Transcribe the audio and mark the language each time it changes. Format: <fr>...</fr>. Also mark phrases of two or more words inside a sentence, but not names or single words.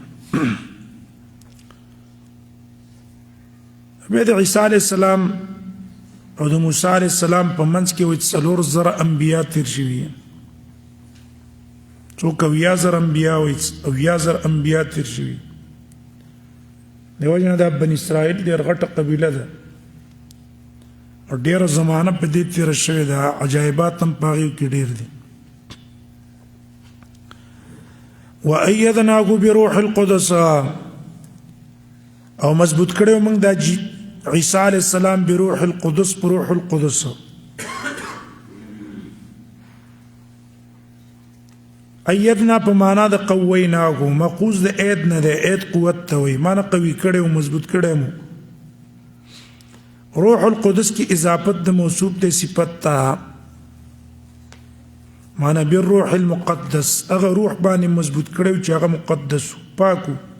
<ps>بیا د عیسی علیه السلام او د موسی علیه السلام په منځ کې 4,000 انبیا تیر شوي، 2,000 انبیا او 1,000 انبیا تیر شوي. دیو جن دا بنی اسرائیل ډېر غټه قبیله ده او ډېره زمانه په دې تېره شوې ده، عجایبات هم په هغې کې ډېر دي.</ps> <ar>وأيدناه بروح القدس،</ar> <ps>او مضبوط کړو موږ د عیسی علیه السلام</ps> <ar>بروح القدس، بروح القدس.</ar> <ps>ایدنا په معنا د قویناه، مقوز د اید نه د اید قوت ته وي، معنا قوي کړو مضبوط کړو.</ps> <ar>روح القدس</ar> <ps>کی اضافت د موصوف د صفت ته، معنا</ps> <ar>بالروح المقدس،</ar> <ps>هغه روح باندې مضبوط کړو چې هغه مقدس پاکو.</ps>